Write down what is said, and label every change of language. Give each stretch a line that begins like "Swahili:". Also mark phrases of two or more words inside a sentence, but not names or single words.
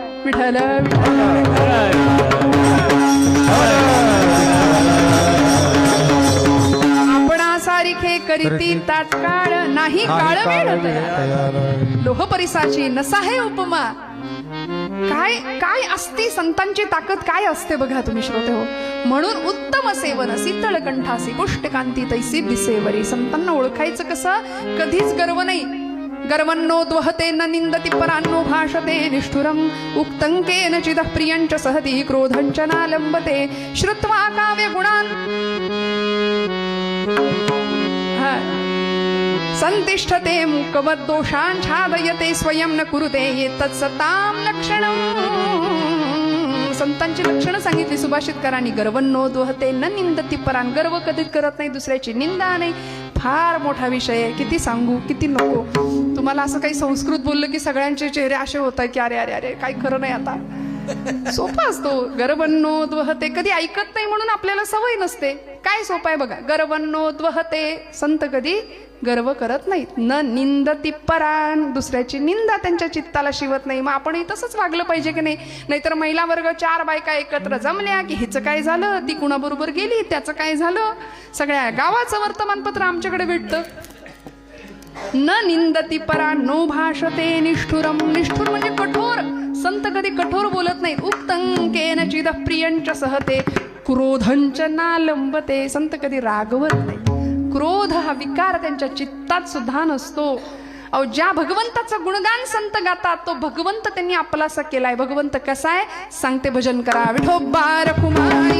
Marathi: विठ्ठल आपणा सारिखे करीती तात्काळ, नाही काळ वेळ लोह परिसाची नसाहे उपमा. काय काय असती संतांची ताकद, काय असते बघा तुम्ही श्रोते हो. म्हणून उत्तम सेवन शीतळ कंठासी पुष्टकांती तैसी दिसेवरी. संतांना ओळखायचं कसं, कधीच गर्व नाही.
Sanskrit: गर्वन्नोद्वहते न निंदति परान्नो भाषते निष्ठुरम् उक्तं केनचिदः प्रियञ्च सहति क्रोधञ्च नालम्बते श्रुत्वा काव्य गुणान् संतिष्ठते मूकवद्दोषान् छादयते स्वयं न कुरुते एतत्सतां लक्षणम्.
Marathi: संतांची लक्षणं सांगितली सुभाषितकारांनी.
Sanskrit: गर्वन्नोद्वहते न निंदति परान्,
Marathi: गर्व कधीच करत नाही, दुसऱ्याची निंदा नाही. फार मोठा विषय आहे, किती सांगू किती नको. तुम्हाला असं काही संस्कृत बोललं की सगळ्यांचे चेहरे असे होत आहेत की अरे अरे अरे काही खरं नाही. आता सोपा असतो. गर्वन्नोद्वहते कधी ऐकत नाही म्हणून आपल्याला सवय नसते. काय सोपं आहे बघा. गर्वन्नोद्वहते, संत कधी गर्व करत नाहीत.
Sanskrit: न निंदति परान,
Marathi: दुसऱ्याची निंदा त्यांच्या चित्ताला शिवत नाही. मग आपणही तसंच वागलं पाहिजे की नाही. नाहीतर महिला वर्ग 4 बायका एकत्र जमल्या की हिचं काय झालं, ती कुणाबरोबर गेली, त्याचं काय झालं, सगळ्या गावाचं वर्तमानपत्र आमच्याकडे भेटतं.
Sanskrit: न निंदति परा नो भाषते निष्ठुरम.
Marathi: निष्ठुर म्हणजे कठोर. संत कधी कठोर बोलत नाहीत.
Sanskrit: उक्तं केनचिद प्रियंच सहते क्रोधंच नालंबते.
Marathi: संत कधी रागवत नाही. क्रोध हा विकार त्यांच्या चित्तात सुद्धा नसतो. अहो, ज्या भगवंताचं गुणगान संत गातात तो भगवंत त्यांनी आपलासा केलाय. भगवंत कसा आहे सांगते, भजन करा. विठोबा रखुमाई